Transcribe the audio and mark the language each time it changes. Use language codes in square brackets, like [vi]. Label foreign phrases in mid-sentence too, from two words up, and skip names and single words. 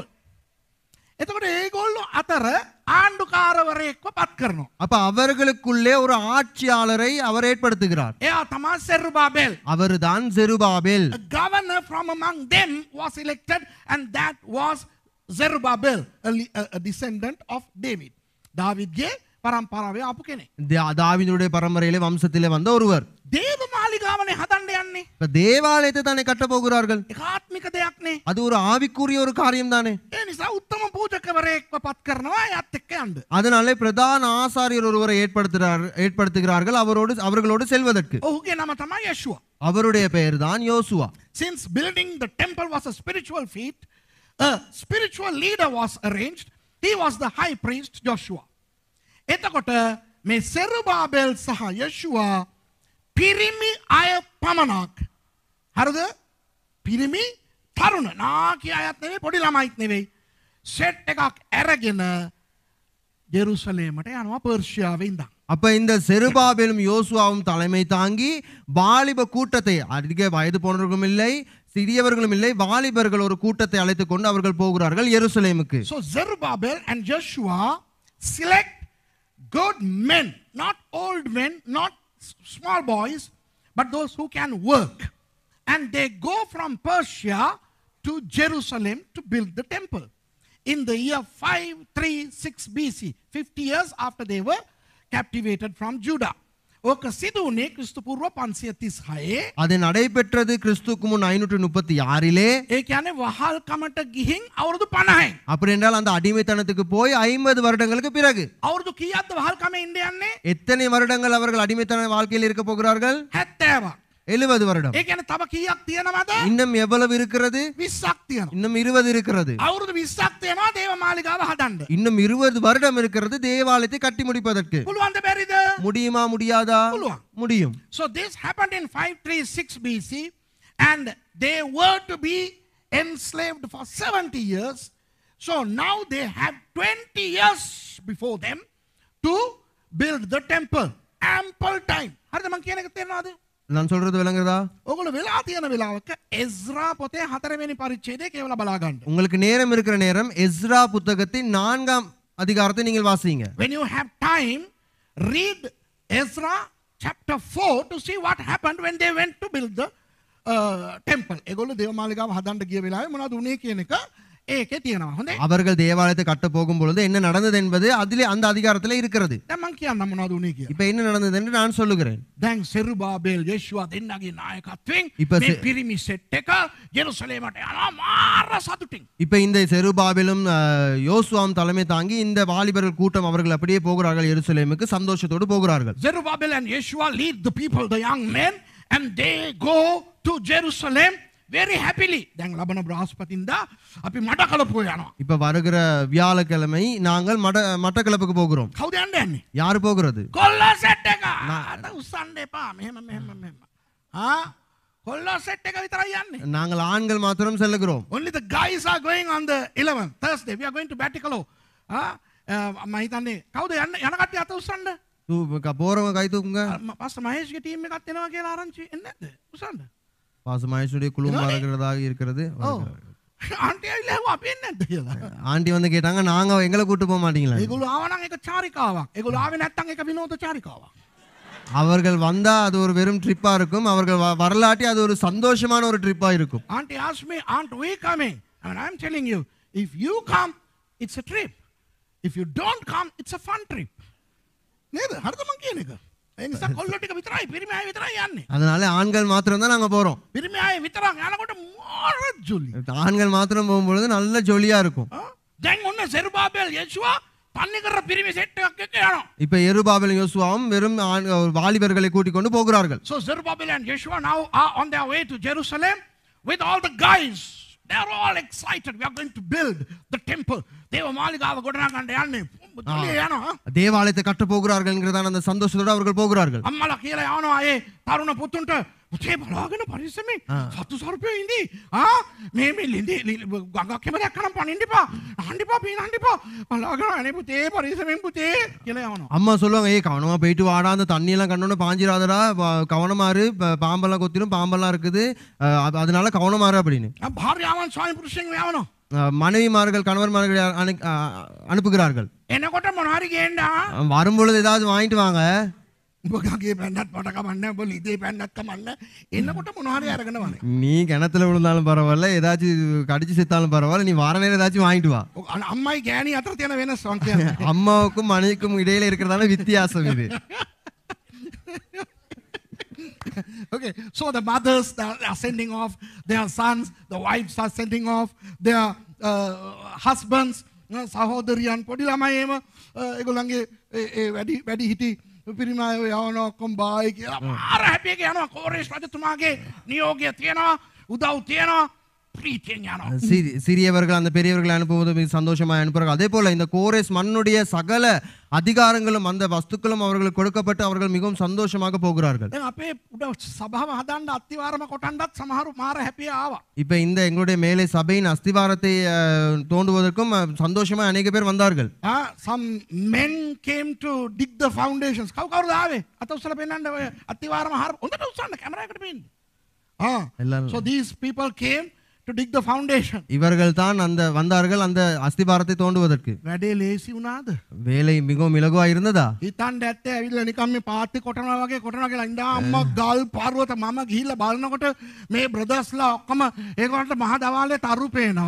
[si] එතකොට ඒගොල්ලෝ අතර ආණ්ඩුකාරවරයෙක්ව පත් කරනවා. [ta] அப்ப அவர்களுக்குள்ளே ஒரு ஆட்சியாளரை அவர் ஏற்படுத்துகிறார். [si] එයා තමයි සෙරුබාබෙල්. [ta] அவர்தான் செருபாபேல். [en] A governor from among them was elected and that was Zerubbabel, a descendant of David. [si] දාවිද්ගේ පරම්පරාවේ ආපු කෙනෙක්. [ta] தாவீதுடைய பரம்பரையிலே வம்சத்திலே வந்த ஒருவர். [si] දේව මාලිගාවනේ හදන්න යන්නේ. [ta] இப்ப தேவாலயத்தை தானே கட்ட போகிறார்கள். [si] ඒකාත්මික දෙයක් නේ. [ta] அது ஒரு ஆவிக்குரிய ஒரு காரியம் தானே. [si] ඒ නිසා උත්තම පූජකවරයෙක්ව පත් කරනවා යත් එක්ක යන්න. [ta] அதனாலே பிரதான ஆசாரியர் ஒருவரை ஏற்படுத்துகிறார்கள் அவர்களோடு செல்வதற்கு. [si] ඔහුගේ නම තමයි යෂුවා. [ta] அவருடைய பெயர் தான் யோசுவா. [en] Since building the temple was a spiritual feat, a spiritual leader was arranged. He was the high priest Joshua. [si] එතකොට මේ සෙරුබාබෙල් සහ යෂුවා පිරිමි අය පමණක්. හරිද? පිරිමි තරුණ නාකි අයත් නෙවෙයි පොඩි ළමයිත් නෙවෙයි. සෙට් එකක් අරගෙන ජෙරුසලේමට යනවා පර්ෂියාවේ ඉඳන්. [ta] அப்ப இந்த செருபாபேலும் யோசுவாவும் தலைமை தாங்கி வாலிப கூட்டத்தை, அதிக வயது போனவர்களும் இல்லை சிறியவர்களும் இல்லை, வாலிபர்கள் ஒரு கூட்டத்தை அழைத்துக் கொண்டு அவர்கள் போகிறார்கள் எருசலேமுக்கு. [en] So Zerubbabel and Joshua select good men, not old men, not small boys, but those who can work. And they go from Persia to Jerusalem to build the temple. In the year 536 BC, 50 years after they were captivated from Judah. [si] ඕක සිදු වුණේ ක්‍රිස්තු පූර්ව 536. [ta] அது நடைபெற்றது கிறிஸ்துக்கு முன் 536 [si] ඒ කියන්නේ වහල්කමට ගිහින් අවුරුදු 50යි. [ta] அப்படி என்றால் அந்த அடிமைத்தனத்துக்கு போய் 50 வருடங்களுக்கு பிறகு [si] අවුරුදු කීයක්ද වහල්කමේ ඉන්න යන්නේ? [ta] எத்தனை வருடங்கள் அவர்கள் அடிமைத்தன வாழ்க்கையில் இருக்க போகிறார்கள்? [si] 70ක්. [ta] 70 வருடம். [si] ඒ කියන්නේ තව කීයක් තියෙනවද? [ta] இன்னும் எவ்வளவு இருக்கிறது? [si] 20ක් තියෙනවා. [ta] இன்னும் 20 இருக்கிறது. [si] අවුරුදු 20ක් තියෙනවා දේව මාලිගාව හදන්න. [ta] இன்னும் 20 வருடம் இருக்கிறது தேவாலயத்தை கட்டி முடிப்பதற்கு. [si] පුළුවන්ද බැරිද? [ta] முடியுமா முடியாதா? [si] පුළුවන්. [ta] முடியும். [en] So this happened in 536 BC and they were to be enslaved for 70 years. So now they have 20 years before them to build the temple. Ample time. [si] හරිද මං කියන එක තේරෙනවද? [ta] நான் சொல்றது விளங்குதா? [si] ඔගොල්ලෝ වෙලා තියෙන වෙලාවක එස්රා පොතේ 4 වෙනි පරිච්ඡේදය கேவல බලා ගන්න. [ta] உங்களுக்கு நேரம் இருக்கிற நேரம் எஸ்ரா புத்தகத்தின் 4ஆம் அதிகாரத்தை நீங்கள் வாசிங்க. [en] When you have time, read Ezra chapter 4 to see what happened when they went to build the temple. [si] ඒගොල්ලෝ දේව මාලිගාව හදන්න ගිය වෙලාවේ මොනවද උනේ කියන එක ඒකේ තියෙනවා. හොඳයි. [ta] அவர்கள் தேவாலயத்தை கட்ட போகும் பொழுது என்ன நடந்தது என்பது அதிலே அந்த அதிகாரத்திலே இருக்கிறது. [si] දැන් මං කියන්න මොනවද උනේ කියලා. [ta] இப்போ என்ன நடந்தது என்று நான் சொல்லுகிறேன். [si] දැන් සෙරුබාබෙල් යේෂුවා දෙන්නගේ නායකත්වයෙන් [ta] இப்ப [si] මේ පිරිමි සෙට් එක යෙරුසලේමට යනවා මාර සතුටින්. [ta] இப்போ இந்த செருபாபேலும் யோசுவாவும் தலைமை தாங்கி இந்த வாலிபர்கள் கூட்டம் அவர்கள் அப்படியே போகிறார்கள் எருசலேமுக்கு சந்தோஷத்தோடு போகிறார்கள். [en] Zerubbabel and Yeshua lead the people, the young men, and they go to Jerusalem very happily. [si] දැන් ලබන බ්‍රහස්පතින්දා අපි මඩකලපුව යනවා. [ta] இப்போ வருகிற வியாழக்கிழமை நாங்கள் மட்டக்களப்புக்கு போகிறோம். [si] කවුද යන්න යන්නේ? [ta] யார் போகிறது? [si] කොල්ල සෙට් එක. අත උස්සන්න එපා. මෙහෙම. කොල්ල සෙට් එක විතරයි යන්නේ. [ta] நாங்கள் ஆண்கள் மாத்திரம் செல்லுகிறோம். [en] Only the guys are going on the 11th Thursday. We are going to Batikalo. [si] මම හිතන්නේ කවුද යන්න යන කට්ටිය අත උස්සන්න? [ta] போறவங்க கை தூக்குங்க. [si] පාස්ටර් මහේෂ්ගේ ටීම් එකක් එනවා කියලා ආරංචි එන්නේ නැද්ද? උස්සන්න. [ta] பாச மகேஷுடைய குழு வருகிறதாக இருக்கிறது. [si] ආන්ටි ඇවිල්ලා ඇහුවා අපි එන්නේ නැද්ද කියලා. [ta] ஆண்டி வந்து கேட்டாங்க நாங்க எங்களை கூட்டு போக மாட்டீங்களா? [si] ඒගොල්ලෝ ආවනම් ඒක චාරිකාවක්. ඒගොල්ලෝ ආවේ නැත්නම් ඒක විනෝද චාරිකාවක්. [ta] அவர்கள் வந்தா அது ஒரு வெறும் ட்ரிப்பா இருக்கும். அவர்கள் வரலாட்டி அது ஒரு சந்தோஷமான ஒரு ட்ரிப்பா இருக்கும். [en] Auntie asked me, aren't we coming? And I'm telling you, if you come, it's a trip. If you don't come, it's a fun trip. [si] නේද? හරිද මං කියන එක? ඒ නිසා කොල්ලෝ ටික විතරයි පිරිමි අය විතරයි යන්නේ. [ta] அதனால ஆண்கள் மாத்திரம் தான் நாங்க போறோம். [si] පිරිමි අය විතරක් යනකොට මාර ජොලි. [ta] ஆண்கள் மாத்திரம் போகும்பொழுது நல்ல ஜொலியா இருக்கும். [si] දැන් ඔන්න සෙරුබාබෙල් යේෂුවා තන්නේ කර පිරිමි සෙට් එකක් එක්ක යනවා. [ta] இப்ப எருபாபேலும் யோசுவாவும் வெறும் வாலிபர்களை கூட்டிக் கொண்டு போகிறார்கள். [en] So Zerubbabel and Yeshua now are on their way to Jerusalem with all the guys. They are all excited. We are going to build the temple. [si] දේව මාලිගාව ගොඩනගන්න යන්නේ. යනවා. [ta] தேவாலயத்தை கட்ட போகிறார்கள் என்கிறதான அந்த சந்தோஷத்தோடு அவர்கள் போகிறார்கள். [si] අම්මලා කියලා යනවා ඒ තරුණ පුතුන්ට පුතේ බලාගෙන පරිස්සමෙන් සතු සර්පයෝ ඉඳී. මේ ලිඳි ගඟක් හැම දැක්කනම් පනින්න එපා. අහන්න එපා පීනන්න එපා. බලාගෙන අනේ පුතේ පරිස්සමෙන් පුතේ කියලා යනවා. [ta] அம்மா சொல்லுவாங்க ஏய் கவனமா போயிட்டு வாடா அந்த தண்ணி எல்லாம் கண்ணோட பாஞ்சிராதடா கவனமா இரு பாம்பெல்லாம் கொத்திரும் பாம்பெல்லாம் இருக்குது அதனால கவனமா இரு அப்படின்னு. [si] භාර්යාවන් ස්වාමි පුරුෂයන් යවනවා. [ta] மனைவிமார்கள் கணவன்மார்கள் அனுப்புகிறார்கள். [si] එනකොට මොන හරි ගේන්න [ta] வரும்பொழுது ஏதாவது வாங்கிட்டு வாங்க. [si] උඹගේ පැන්නත් මට කමන්න උඹ ලිදේ පැන්නත් කමන්න එන්නකොට මොන හරි අරගෙන වනේ. [ta] நீ கிணத்துல விழுந்தாலும் பரவாயில்ல ஏதாச்சும் கடிச்சு செத்தாலும் பரவாயில்ல நீ வார நேரம் ஏதாச்சும் வாங்கிட்டு வா. [si] අම්මයි ගෑණි අතර තියෙන වෙනස් වන් කියන්නේ. [ta] அம்மாவுக்கும் மனைவிக்கும் இடையில இருக்கிறதான வித்தியாசம் இது. [en] Okay, so the mothers are sending off their sons, the wives are sending off their husbands, [si] සහෝදරියන් පොඩි ළමයිම ඒගොල්ලන්ගේ වැඩි හිටි පිරිමි අය යවනවා ඔක්කොම බායි කියලා මාර හැපි එක යනවා. කෝරේස් රජතුමාගේ නියෝගය තියෙනවා, උදව් තියෙනවා, ප්‍රීතියෙන් යනවා. [ta] சிறியவர்கள் அந்த பெரியவர்களை அனுப்புவது மிக சந்தோஷமாக அனுப்புகிறார்கள். அதே போல இந்த கோரேஸ் மண்ணுடைய சகல அதிகாரங்களும் அந்த வஸ்துக்களும் அவர்களுக்கு கொடுக்கப்பட்டு அவர்கள் மிகவும் சந்தோஷமாக போகிறார்கள். [si] දැන් අපේ උඩ සභාව හදන්න අත්තිවාරම කොටන්නත් සමහරු මාර හැපිය ආවා. [ta] இப்ப இந்த எங்களுடைய மேலே சபையின் அஸ்திவாரத்தை தோண்டுவதற்கும் சந்தோஷமா அநேக பேர் வந்தார்கள். [en] Some men came to dig the foundations. [si] කවුරුද ආවේ? අත උස්සලා පෙන්නන්න ඔය අත්තිවාරම හොඳට උස්සන්න කැමරා එකට පෙන්න. [en] So these people came to dig the foundation. [ta] இவர்கள் தான் அந்த வந்தார்கள் அந்த அஸ்திபாரத்தை தோண்டுவதற்கு. [si] වැඩේ ලේසි වුණාද? [ta] வேலை மிகவும் இலகுவா இருந்ததா? [si] හිතන්න ඇත්තේ ඇවිල්ලා නිකන් මේ පාත්ති කොටනවා වගේ කොටනවා කියලා ඉඳා අම්මා ගල් පාරුවත මම ගිහිල්ලා බලනකොට මේ බ්‍රදර්ස්ලා ඔක්කොම ඒකට මහ දවාලේ තරු පේනවා.